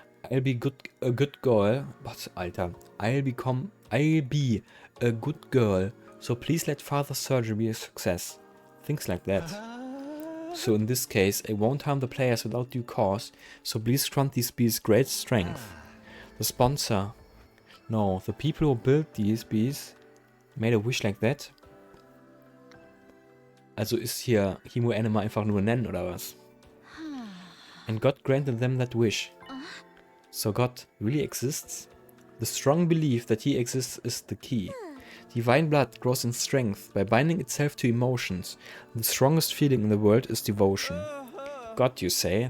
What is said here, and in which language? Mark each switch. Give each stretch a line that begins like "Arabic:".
English: I'll be a good girl, but Alter, I'll be a good girl, so please let Father's surgery be a success. Things like that. So in this case, I won't harm the players without due cause, so please grant these bees great strength. The sponsor. No, the people who built these bees made a wish like that.
German: Also ist hier Himo Anima einfach nur nennen, oder was?
English: And God granted them that wish. So God really exists? The strong belief that he exists is the key. Divine blood grows in strength by binding itself to emotions. The strongest feeling in the world is devotion. God, you say?